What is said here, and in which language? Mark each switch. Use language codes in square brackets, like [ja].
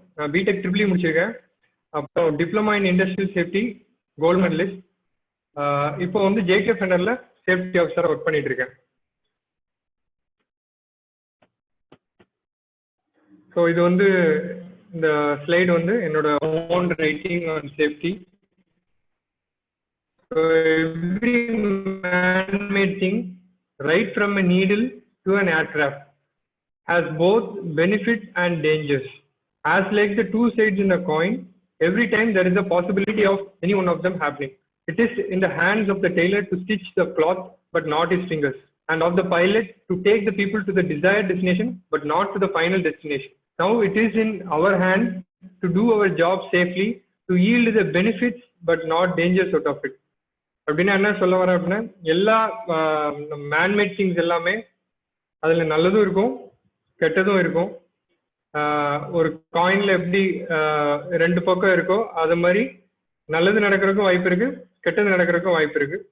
[ta] நான் [en] BTech triple [ta] முடிச்சிருக்கேன். அப்புறம் [en] Diploma in industrial safety gold medalist. [ta] இப்போ வந்து ஜேகே ஃபெண்டரில் [en] safety ஆஃபீஸராக work [ta] பண்ணிட்டு இருக்கேன். ஸோ இது வந்து இந்த ஸ்லைடு வந்து என்னோட [en] Own writing on safety. So every man-made thing, right from a needle to an aircraft, has both benefits and dangers. As like the two sides in a coin, every time there is a possibility of any one of them happening. It is in the hands of the tailor to stitch the cloth, but not his fingers, and of the pilot to take the people to the desired destination, but not to the final destination. Now it is in our hands to do our job safely, to yield the benefits, but not dangers out of it. [ta] அப்படின்னா என்ன சொல்ல வரேன் அப்படின்னா, எல்லா [en] man-made things [ta] எல்லாமே அதில் நல்லதும் இருக்கும் கெட்டதும் இருக்கும். ஒரு காயின்ல எப்படி ரெண்டு பக்கம் இருக்கோ அது மாதிரி நல்லது நடக்கிறதுக்கும் வாய்ப்பு இருக்கு, கெட்டது நடக்கிறதுக்கும் வாய்ப்பு இருக்கு.